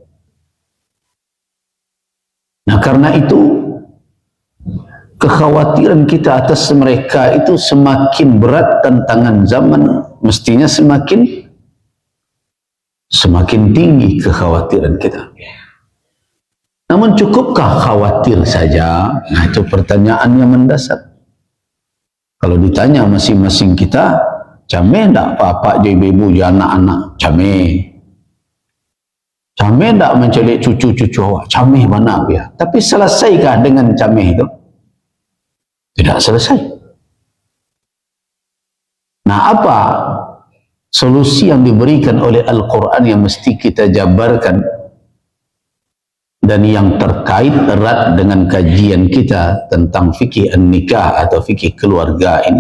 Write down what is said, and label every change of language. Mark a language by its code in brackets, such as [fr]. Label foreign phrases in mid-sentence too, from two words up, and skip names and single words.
[id] Nah, karena itu kekhawatiran kita atas mereka itu semakin berat, tantangan zaman mestinya semakin tinggi kekhawatiran kita. Namun cukupkah khawatir saja? Nah, itu pertanyaan yang mendasar. Kalau ditanya masing-masing kita, [min] cameh tak bapak je ibu je anak-anak? Cameh. Cameh tak mencelik cucu-cucu awak? Cameh mana dia? [id] Tapi selesaikah dengan cameh itu? Tidak selesai. Nah, apa solusi yang diberikan oleh Al-Quran yang mesti kita jabarkan dan yang terkait erat dengan kajian kita tentang fikih an-nikah atau fikih keluarga ini?